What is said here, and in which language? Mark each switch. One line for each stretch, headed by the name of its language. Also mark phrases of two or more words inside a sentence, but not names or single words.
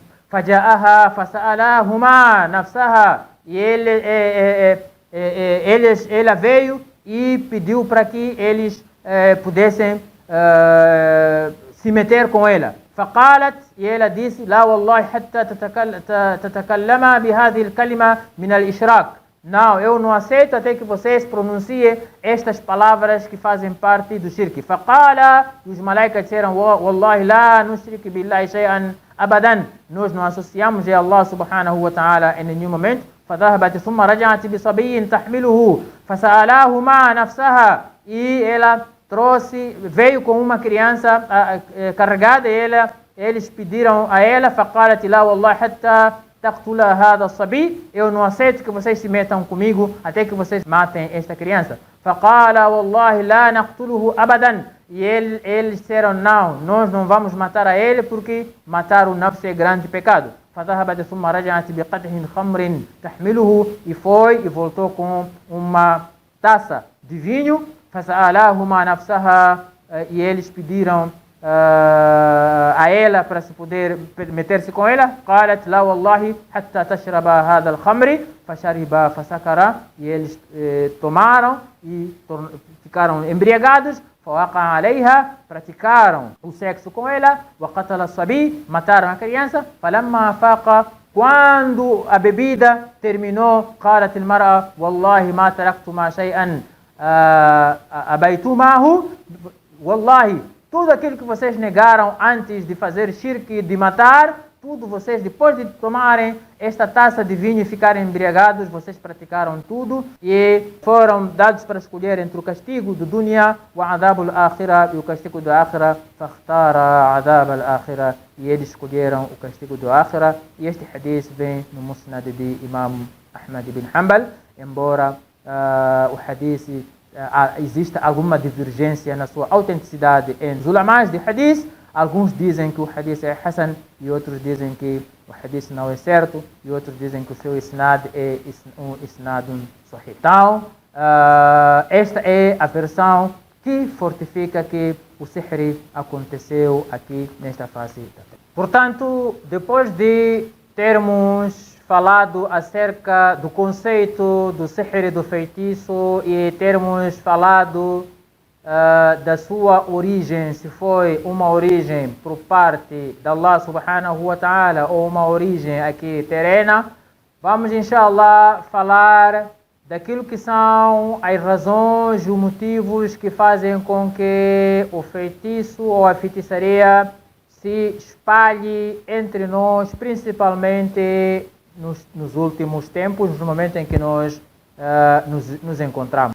Arabic: فَجَاءَهَا فَسَأَلَاهُمَا نَفْسَهَا.
Portuguese: E ela veio e pediu para que eles pudessem se meter com ela. فقالت, e ela disse:
Arabic: لا والله حتى تتكلم بهذه الكلمة من الإشراك.
Portuguese: Não, eu não aceito até que vocês pronunciem estas palavras que fazem parte do shirk.
Arabic: فقال,
Portuguese: os malaicas disseram:
Arabic: والله لا نشرك بالله شيئا أبدا.
Portuguese: Nós não associamos a
Arabic: الله سبحانه وتعالى
Portuguese: em nenhum momento.
Arabic: فذهبت ثم رجعت بصبي تحمله فسألاهما نفسها.
Portuguese: E ela veio com uma criança carregada, e eles pediram a ela:
Arabic: فقالت لا والله حتى تقتل هذا الصبي.
Portuguese: Eu não aceito que vocês se metam comigo até que vocês matem esta criança.
Arabic: فقال والله لا نقتله أبدا.
Portuguese: E eles disseram: não, nós não vamos matar a ele, porque matar o nafs é grande pecado.
Arabic: فذهبت ثم رجعت بقدح خمر تحمله.
Portuguese: E foi e voltou com uma taça de vinho.
Arabic: فسألاهما نفسها.
Portuguese: E eles pediram a ela para se poder meter-se com ela.
Arabic: قالت لا والله حتى تشرب هذا الخمر فشرب فسكر.
Portuguese: E eles tomaram e ficaram embriagados.
Arabic: فوقع عليها.
Portuguese: Praticaram o sexo com ela.
Arabic: وقتل الصبي.
Portuguese: Mataram a criança.
Arabic: فلما فاق.
Portuguese: Quando a bebida terminou,
Arabic: قالت المرأة والله ما تركتما شيئا أبيتماه.
Portuguese: Wallahi, tudo aquilo que vocês negaram antes de fazer shirk, de matar, tudo vocês, depois de tomarem esta taça de vinho e ficarem embriagados, vocês praticaram tudo e foram dados para escolher entre o castigo do dunya e o castigo do akhira.
Arabic: فاختار عذاب الآخرة.
Portuguese: E eles escolheram o castigo do akhira. E este hadith vem no Musnad de Imam Ahmad ibn Hanbal, embora o hadith existe alguma divergência na sua autenticidade entre os ulamás de hadith. Alguns dizem que o hadith é Hassan, e outros dizem que o hadith não é certo, e outros dizem que o seu isnad é um
Arabic: إسناد صحيح.
Portuguese: Então, esta é a versão que fortifica que o sihr aconteceu aqui nesta face da terra. Portanto, depois de termos falado acerca do conceito do sihr, do feitiço, e termos falado da sua origem, se foi uma origem por parte de
Arabic: الله سبحانه وتعالى
Portuguese: ou uma origem aqui terrena, vamos inshallah falar daquilo que são as razões e os motivos que fazem com que o feitiço ou a feitiçaria se espalhe entre nós, principalmente nos últimos tempos, no momento em que nós nos encontramos.